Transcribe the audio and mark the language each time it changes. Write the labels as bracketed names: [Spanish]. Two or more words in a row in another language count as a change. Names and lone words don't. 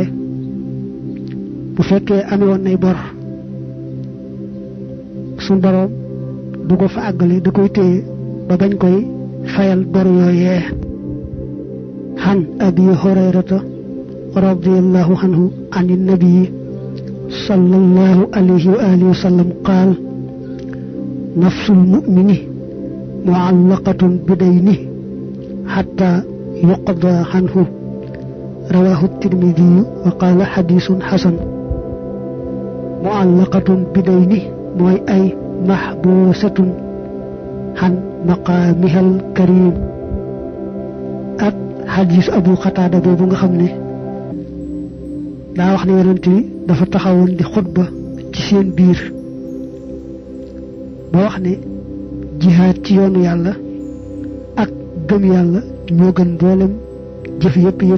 [Wolof] bu fekkee amee woon nay bor suñ boroom du ko fa àggale da koy téye ba bañ koy fayal bor yooyee [Arabic] عن أبي هريرة رضي الله عنه عن النبي صلى الله عليه وعلى آله وسلم قال نفس المؤمن معلقة بدينه حتى يقضى عنه رواه الترمذي وقال حديث حسن معلقة بديني [Wolof] mooy ay [Arabic] محبوسة عن مقامها الكريم [Wolof] ak hadith Abu Qatada boobu nga xam ne daa wax ne yonent bi dafa taxawoon di xutba ci seen biir ba wax ne jihaad ci yoonu yàlla ak gëm yàlla ñoo gën mboolem jëf yépp